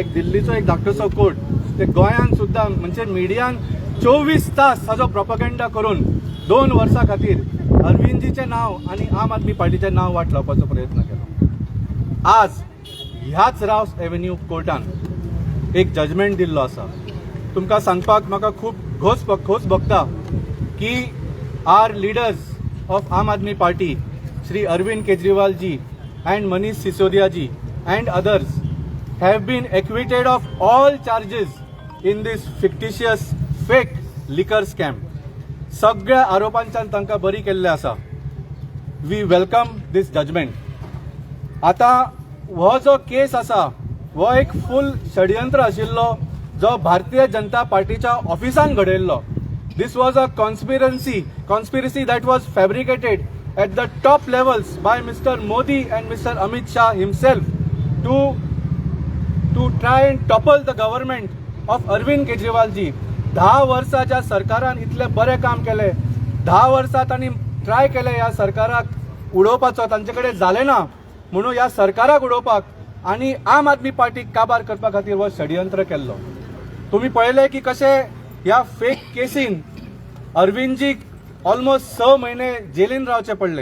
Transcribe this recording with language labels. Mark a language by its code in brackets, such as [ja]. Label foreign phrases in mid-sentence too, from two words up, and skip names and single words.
[kok] एक दिल्लीचो एक धाकटुसो कोर्ट ते गोंयान सुद्दां म्हणजे मिडियान 24 तास हाजो प्रोपगेंडा करून 2 वर्सां खातीर अरविंदजीचें नाव आणि आम आदमी पार्टीचें नाव वाट लावपाचो प्रयत्न केलो. आज ह्याच रावस एव्हेन्यू कोर्टान एक जजमेंट दिल्लो आसा. तुमकां सांगपाक म्हाका खूब खोस भोगता की [en] our leaders of आम आदमी पार्टी श्री अरविंद केजरीवाल जी and Manish Sisodia ji and others have been acquitted of all charges in this fictitious fake liquor scam. [kok] सगळ्या आरोपांच्यान तांकां बरी केल्ले आसा. [en] We welcome this judgement. [kok] आता हो जो केस आसा हो एक फुल षडयंत्र आशिल्लो जो भारतीय जनता पार्टीच्या ऑफिसान घडयल्लो. [en] This was a conspiracy that was fabricated at the top levels by Mr. Modi and Mr. Amit Shah himself to try and topple the government of Arvind Kejriwal ji. [kok] 10 वर्सां ज्या सरकारान इतले बरे काम केले, 10 वर्सां तांणी ट्राय केले ह्या सरकाराक उडोवपाचो, तांचे कडेन जालें ना म्हणून ह्या सरकाराक उडोवपाक आनी आम आदमी पार्टीक काबार करपा खातीर हो षडयंत्र केल्लो. तुम्ही पळयले की कशे ह्या फेक केसीन अरविंदजीक ऑलमोस्ट 6 महिने जेलीन रावचे पडले.